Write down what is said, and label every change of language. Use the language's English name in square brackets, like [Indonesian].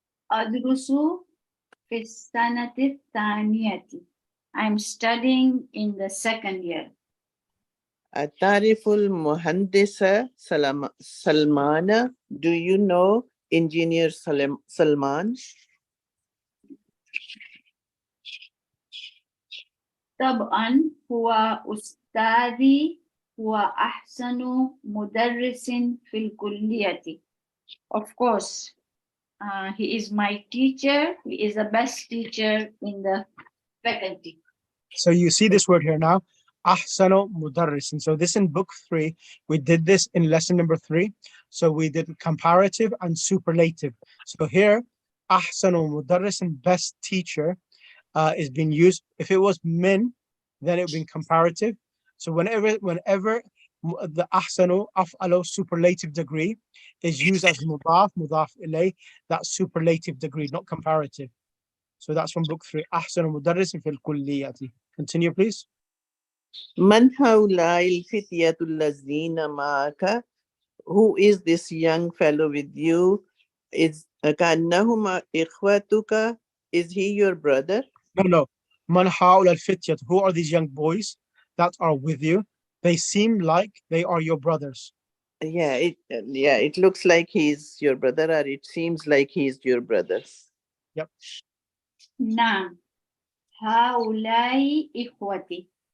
[Arabic] أدرس في السنة الثانية. [English] I'm studying in the second year. [Arabic] أتعرف المهندس سلمان? [English] Do you know engineer Salman? [Arabic] طبعا هو أستاذي، هو أحسن مدرس في الكلية. [English] Of course, he is my teacher. He is the best teacher in the faculty. So you see this word here now, ahsanu mudarris. And so this in book 3, we did this in lesson number 3. So we did comparative and superlative. So here, ahsanu mudarris, and best teacher, is being used. If it was min, then it would be comparative. So whenever the ahsanu af'alu superlative degree is used as mudaf ilay, that superlative degree, not comparative. So that's from book 3. ahsanu mudarris fil kulliyati. Continue, please. [Arabic] من هؤلاء الفتية الذين معك? [English] Who is this young fellow with you? [Arabic] Is كأنهما إخوتك? [English] Is he your brother? [Arabic] No. Man haula al-fityat. [English] Who are these young boys that are with you? They seem like they are your brothers. Yeah, it looks like he's your brother, or it seems like he's your brother. Yep. [Arabic] نعم، هؤلاء إخوتي.